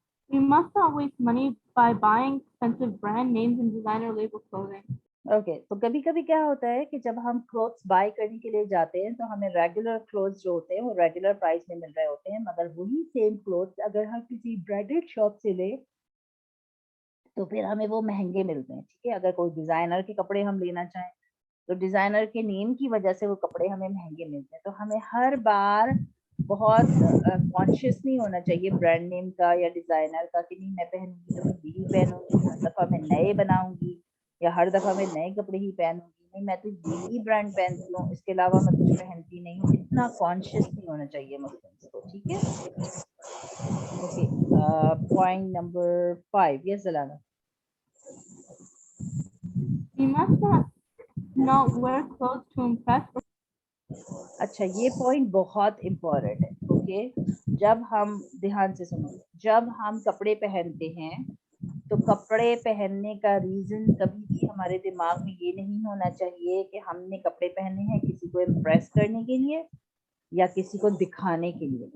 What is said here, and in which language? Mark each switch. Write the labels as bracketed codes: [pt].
[en] We must not waste money by buying expensive brand names and designer label clothing. [ur] Okay, تو کبھی کبھی کیا ہوتا ہے کہ جب ہم کلوتھس بائی کرنے کے لیے جاتے ہیں تو ہمیں ریگولر کلوتھس جو ہوتے ہیں وہ ریگولر پرائس میں مل رہے ہوتے ہیں, مگر وہی سیم کلوتھس اگر ہم کسی برانڈیڈ شاپ سے لیں تو پھر ہمیں وہ مہنگے ملتے ہیں. ٹھیک ہے, اگر کوئی ڈیزائنر کے کپڑے ہم لینا چاہیں تو ڈیزائنر کے نیم کی وجہ سے وہ کپڑے ہمیں مہنگے ملتے ہیں. تو ہمیں ہر بار بہت کانشیس نہیں ہونا چاہیے برانڈ نیم کا یا ڈیزائنر کا کہ نہیں میں پہنوں گی تو میں یہی پہنوں گی, ہر دفعہ میں نئے بناؤں گی یا ہر دفعہ میں نئے کپڑے ہی پہنوں گی, نہیں میں تو یہی برانڈ پہنتی ہوں, اس کے علاوہ میں کچھ پہنتی نہیں ہوں. اتنا کانشیس نہیں ہونا چاہیے مسلمس کو. ٹھیک ہے, okay. Point number 5. Yes زلانہ. [en] We must not wear clothes to impress or [ur] اچھا, یہ پوائنٹ بہت امپورٹنٹ ہے. اوکے, جب ہم دھیان سے سنو, جب ہم کپڑے پہنتے ہیں تو کپڑے پہننے کا ریزن کبھی بھی ہمارے دماغ میں یہ نہیں ہونا چاہیے کہ ہم نے کپڑے پہنے ہیں کسی کو امپریس کرنے کے لیے یا کسی کو دکھانے کے لیے.